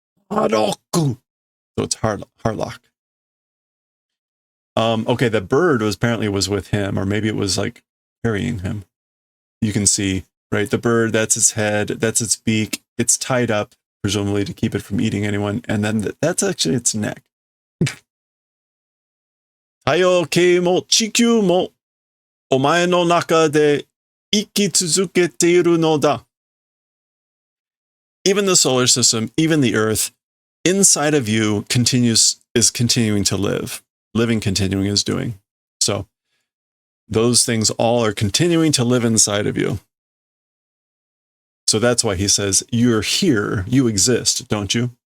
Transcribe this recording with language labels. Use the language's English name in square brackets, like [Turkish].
[English] Haroku. So it's Harlock. Okay, the bird apparently was with him, or maybe it was like carrying him. You can see, right? The bird, that's its head, that's its beak. It's tied up, presumably to keep it from eating anyone. And then that's actually its neck. [Japanese] Taiyo ke mo chikyū mo お前の中で生き続けているのだ. [English] Even the solar system, even the earth, inside of you is continuing to live. Living, continuing is doing. So those things all are continuing to live inside of you. So that's why he says, you're here, you exist, don't you?